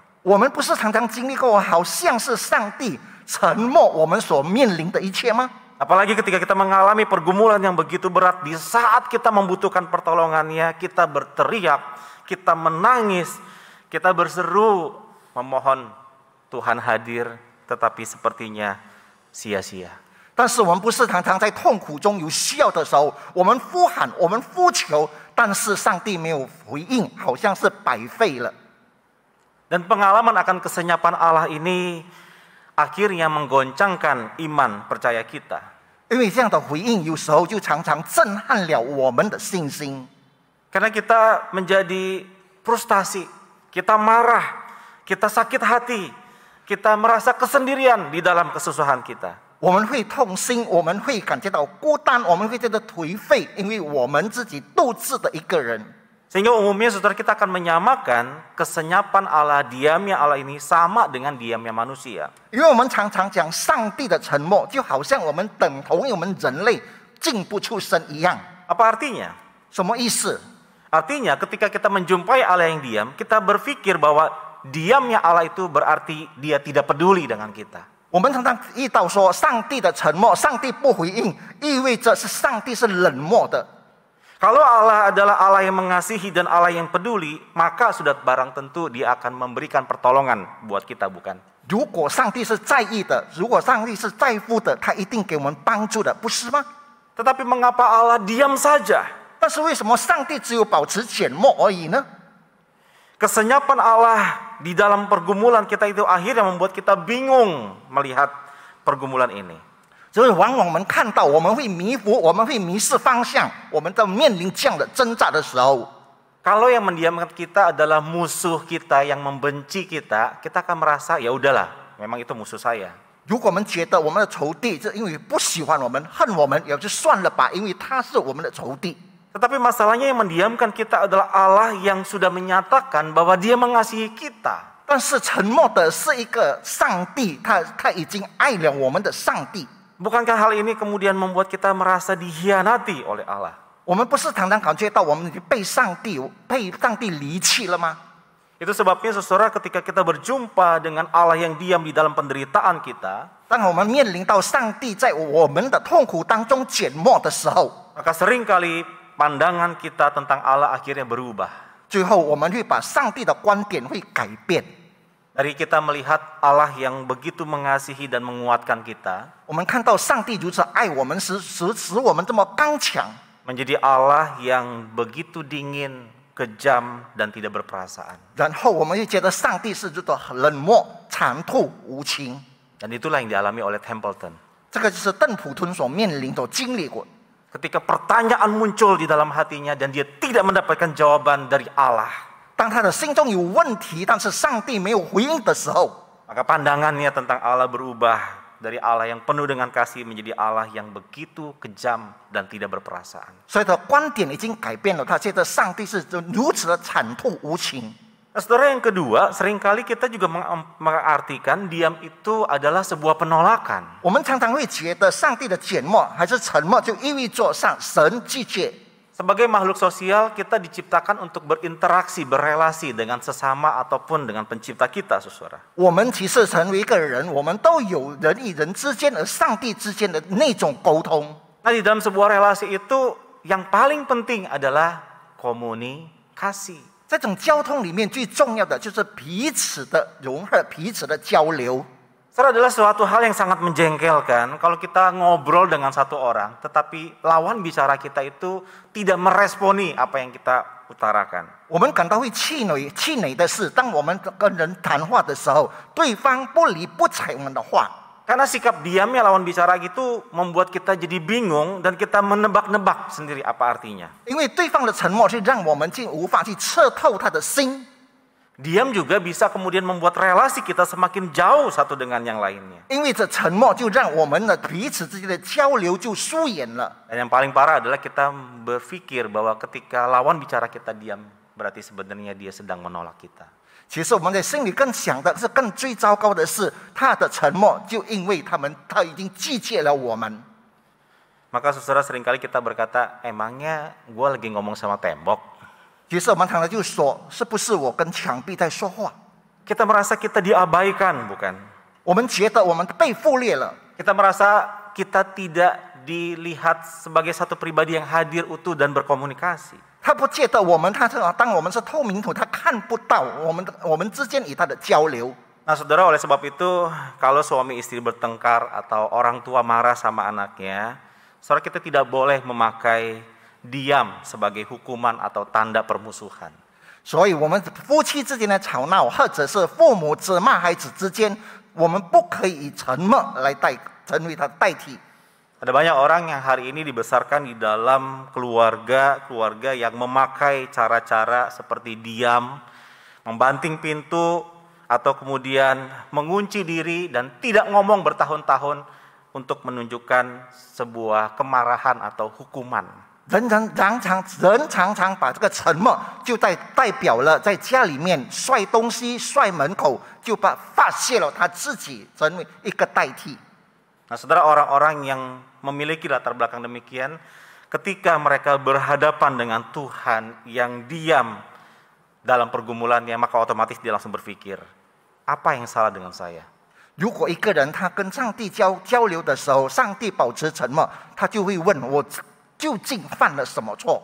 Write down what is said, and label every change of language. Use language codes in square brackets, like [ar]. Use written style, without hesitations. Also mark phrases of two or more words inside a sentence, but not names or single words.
[zh] 我们不是常常经历过，好像是上帝沉默我们所面临的一切吗？ [id] Apalagi ketika kita mengalami pergumulan yang begitu berat, di saat kita membutuhkan pertolongannya, kita berteriak, kita menangis, kita berseru, memohon Tuhan hadir, tetapi sepertinya sia-sia. [zh] 但是我们不是常常在痛苦中有需要的时候，我们呼喊，我们呼求，但是上帝没有回应，好像是白费了。 [id] Dan pengalaman akan kesenyapan Allah ini akhirnya menggoncangkan iman percaya kita. [zh] 因为这样的回应，有时候就常常震撼了我们的信心。 [id] Karena kita menjadi frustasi, kita marah, kita sakit hati, kita merasa kesendirian di dalam kesusahan kita. [zh] 我们会痛心，我们会感觉到孤单，我们会觉得颓废，因为我们自己独自的一个人。 [id] Sehingga umumnya saudara kita akan menyamakan kesenyapan Allah, diamnya Allah ini sama dengan diamnya manusia. [zh] 因为我们常常讲上帝的沉默，就好像我们等同于我们人类进不出声一样。 [id] Apa artinya? [zh] 什么意思？ [id] Artinya ketika kita menjumpai Allah yang diam, kita berpikir bahwa diamnya Allah itu berarti Dia tidak peduli dengan kita. [zh] 我们常常遇到说上帝的沉默，上帝不回应，意味着是上帝是冷漠的。 [id] Kalau Allah adalah Allah yang mengasihi dan Allah yang peduli, maka sudah barang tentu Dia akan memberikan pertolongan buat kita, bukan? [zh] 如果上帝是在意的，如果上帝是在乎的，他一定给我们帮助的，不是吗？ [id] Tetapi mengapa Allah diam saja? [zh] 但是为什么上帝只有保持缄默而已呢？ [id] Kesenyapan Allah di dalam pergumulan kita itu akhirnya membuat kita bingung melihat pergumulan ini. [zh] 所以往往我们看到，我们会迷糊，我们会迷失方向，我们在面临这样的挣扎的时候， [id] Kalau yang mendiamkan kita adalah musuh kita yang membenci kita, kita akan merasa ya udahlah, memang itu musuh saya. [zh] 如果我们觉得我们的仇敌是因为不喜欢我们、恨我们，也就算了吧，因为他是我们的仇敌。 [id] Tetapi masalahnya yang mendiamkan kita adalah Allah yang sudah menyatakan bahwa Dia mengasihi kita. [zh] 但是沉默的是一个上帝，他已经爱了我们的上帝。 [id] Bukankah hal ini kemudian membuat kita merasa dikhianati oleh Allah? [zh] 我们不是常常感觉到我们已经被上帝离弃了吗？ [id] Itu sebabnya saudara ketika kita berjumpa dengan Allah yang diam di dalam penderitaan kita, [zh] 当我们面临到上帝在我们的痛苦当中缄默的时候， [id] maka seringkali pandangan kita tentang Allah akhirnya berubah. [zh] 最后我们会把上帝的观点会改变。 [id] Dari kita melihat Allah yang begitu mengasihi dan menguatkan kita, [zh] 我们看到上帝如此爱我们，使我们这么刚强， [id] menjadi Allah yang begitu dingin, kejam, dan tidak berperasaan. [zh] 然后我们会觉得上帝是如此冷漠、残酷、无情。 [id] Dan itulah yang dialami oleh Templeton. [zh] 这个就是邓普敦所面临、所经历过。 [id] Ketika pertanyaan muncul di dalam hatinya dan dia tidak mendapatkan jawaban dari Allah, [zh] 当他的心中有问题，但是上帝没有回应的时候， [id] maka pandangannya tentang Allah berubah dari Allah yang penuh dengan kasih menjadi Allah yang begitu kejam dan tidak berperasaan. [zh] 所以他的观点已经改变了。他觉得上帝是如此的残酷无情。 [id] Nah, saudara, yang kedua, seringkali kita juga mengartikan diam itu adalah sebuah penolakan. [zh] 我们常常会觉得上帝的缄默还是沉默，就意味着神拒绝。 [id] Sebagai makhluk sosial, kita diciptakan untuk berinteraksi, berelasi dengan sesama ataupun dengan pencipta kita, saudara. [zh] 我们其实成为一个人，我们都有人与人之间和上帝之间的那种沟通。 [id] Nah, di dalam sebuah relasi itu yang paling penting adalah komunikasi. [zh] 这种交通里面最重要的就是彼此的融合、彼此的交流。 [id] Saudara, adalah suatu hal yang sangat menjengkelkan kalau kita ngobrol dengan satu orang, tetapi lawan bicara kita itu tidak meresponi apa yang kita utarakan. [zh] 我们感到会气馁的是，当我们跟人谈话的时候，对方不理不睬我们的话。 [id] Karena sikap diamnya lawan bicara gitu membuat kita jadi bingung dan kita menebak-nebak sendiri apa artinya. [zh] 因为对方的沉默是让我们竟无法去彻透他的心。 [id] Diam juga bisa kemudian membuat relasi kita semakin jauh satu dengan yang lainnya. [zh] 因为这沉默就让我们的彼此之间的交流就疏远了。 [id] Dan yang paling parah adalah kita berpikir bahwa ketika lawan bicara kita diam, berarti sebenarnya dia sedang menolak kita. [zh] 其实我们在心里更想的是，更最糟糕的是，他的沉默就因为他已经拒绝了我们。 [id] Maka saudara, seringkali kita berkata, emangnya gue lagi ngomong sama tembok? [zh] 其实我们常常就说，是不是我跟墙壁在说话？ [id] Kita merasa kita diabaikan, bukan? [zh] 我们觉得我们被忽略了， [id] Kita merasa kita tidak dilihat sebagai satu pribadi yang hadir, utuh, dan berkomunikasi. [zh] 他不觉得我们，当我们是透明土，他看不到我们之间与他的交流。 [id] Nah, saudara, oleh sebab itu, kalau suami istri bertengkar atau orang tua marah sama anaknya, saudara, kita tidak boleh memakai diam sebagai hukuman atau tanda permusuhan. [zh] 所以，我们夫妻之间的吵闹，或者是父母责骂孩子之间，我们不可以以沉默来成为他的代替。 [id] Ada banyak orang yang hari ini dibesarkan di dalam keluarga yang memakai cara-cara seperti diam, membanting pintu, atau kemudian mengunci diri dan tidak ngomong bertahun-tahun untuk menunjukkan sebuah kemarahan atau hukuman. [zh] 人常常把这个沉默就代表了在家里面摔东西、摔门口，就发泄了他自己，成为一个代替。 [id] Nah, saudara, orang-orang yang memiliki latar belakang demikian, ketika mereka berhadapan dengan Tuhan yang diam dalam pergumulannya, maka otomatis dia langsung berpikir, apa yang salah dengan saya? [zh] 如果一个人他跟上帝交流的时候，上帝保持沉默，他就会问我究竟犯了什么错？